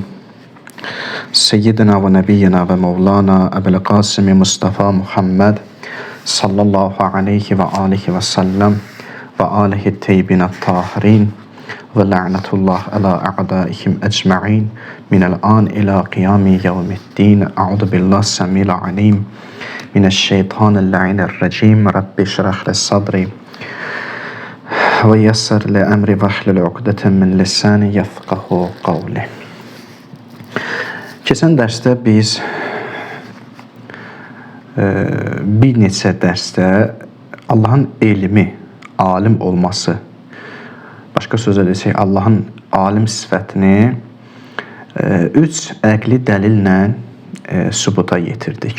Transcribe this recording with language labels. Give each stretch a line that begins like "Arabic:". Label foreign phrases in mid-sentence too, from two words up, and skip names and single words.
Arabic: سيدنا ونبينا ومولانا أبي القاسم مصطفى محمد صلى الله عليه وآله وسلم وآله الطيبين الطاهرين ولعنة الله على أعدائهم أجمعين من الآن إلى قيام يوم الدين. أعوذ بالله السميع العليم من الشيطان الرجيم. رب اشرح لي صدري ويسر لي أمري واحلل عقدة من لساني يفقهوا قولي.
Azerbaijani: Keçən dərsdə biz bir neçə dərsdə Allahın elmi, alim olması, başqa sözlə desək, Allahın alim sifətini üç əqli dəlillə sübuta yetirdik.